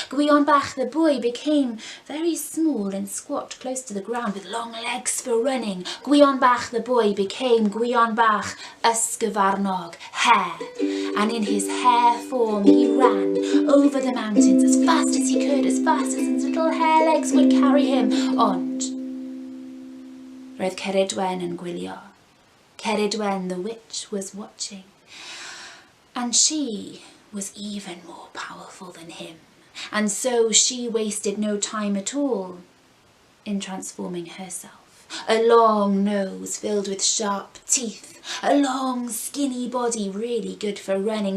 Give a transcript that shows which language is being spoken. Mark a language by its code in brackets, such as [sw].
[en] Gwion Bach the boy became very small and squat close to the ground with long legs for running. Gwion Bach the boy became Gwion Bach Ysgyfarnog, hare. And in his hare form he ran over the mountains as fast as he could, as fast as his little hare legs would carry him. [cy] Ond roedd Ceridwen yn gwylio. [en] Ceridwen the witch was watching. And she was even more powerful than him, and so she wasted no time at all in transforming herself. A long nose filled with sharp teeth, a long skinny body really good for running.